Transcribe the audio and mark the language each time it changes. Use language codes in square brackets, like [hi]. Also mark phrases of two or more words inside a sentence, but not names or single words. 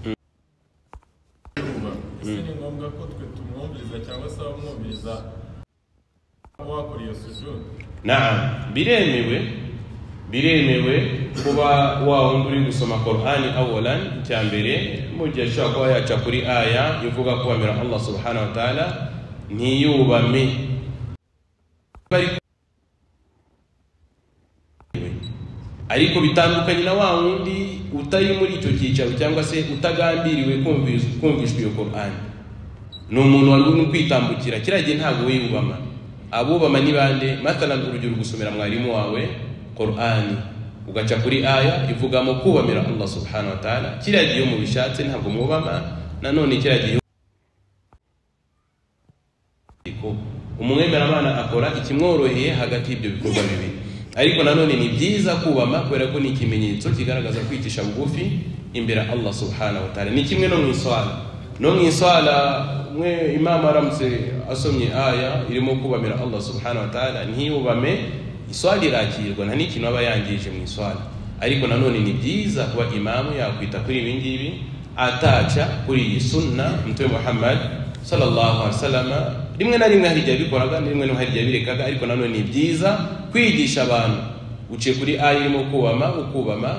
[rw] Ese ni ngombwa ko twe tumwumviriza cyangwa se abamwumviriza wakora iyo sujud? Naam, biremewe kuba wa wundi uri gusoma Qur'ani awalan cyambere mu gihe ashaka kuba yaca kuri aya ivuga kubamira [ar] الله سبحانه وتعالى [rw] ntiyubame, ariko bitandukanye na wa wundi utari muri icyo cyicaro cyangwa se utagambiriwe kumvishwa iyo Qur'ani. Ni umuntu wari uri kwitambukira, kiragiye ntabwo wiyubama. Abubama ni bande? Mathalan urugero, gusomera mwarimu wawe Qur'ani ugaca kuri aya ivugamo kubamira [ar] الله سبحانه وتعالى, [rw] kiragiye mu bishatse ntabwo mubama. Nanone kiragiye umwemeramana akora ikimworoheye hagati y'ibyo bikorwa bibiri. Ariko nanone ni byiza kubama kubera ko ni ikimenyetso kigaragaza kwicisha bugufi imbere [ar] الله سبحانه وتعالى. [rw] Ni kimwe no mu iswala mwe imam aramutse asomye aya irimo kubamira [ar] الله سبحانه وتعالى [rw] ntiyubame, iswala irakirwa, nta n'ikintu aba yangije mu iswala. Ariko nanone ni byiza kuba imamu yakwita kuri ibi ngibi, ataca kuri iyi sunna Mtume Muhammad [ar] صلى الله عليه وسلم. [rw] Rimwe na rimwe hari igihe bikoraga, rimwe no hari igihe birekaga, ariko nanone ni byiza kwigisha abantu uciye kuri aya irimo ukubama.